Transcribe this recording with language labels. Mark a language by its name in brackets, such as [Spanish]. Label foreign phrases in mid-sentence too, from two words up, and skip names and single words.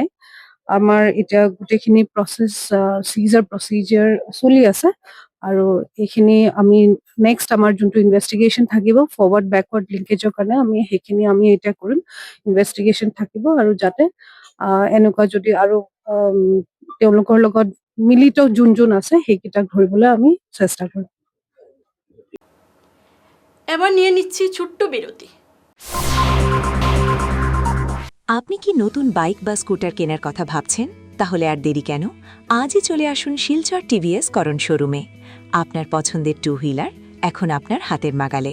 [Assamese] আমাৰ এতিয়া গোটেইখিনি প্ৰচেছ চিজাৰ প্ৰচিজিয়াৰ চলি আছে আৰু এইখিনি আমি নেক্সট আমাৰ যোনটো ইনভেষ্টিগেশ্যন থাকিব [English] forward backward linkage [Assamese] কাৰণে সেইখিনি আমি এতিয়া কৰিম। ইনভেষ্টিগেশ্যন থাকিব আৰু যাতে এনেকুৱা যদি আৰু তেওঁলোকৰ লগত মিলিত যোন আছে সেইকেইটাক ধৰিবলৈ আমি চেষ্টা কৰিম। [Bangla] এবার নিয়ে নিচ্ছি ছোট্ট বিরতি। আপনি কি নতুন বাইক বা স্কুটার কেনার কথা ভাবছেন? তাহলে আর দেরি কেন? আজই চলে আসুন শিলচর টিভিএস করণ শোরুমে। আপনার পছন্দের [English] two wheeler [Bangla] এখন আপনার হাতের নাগালে।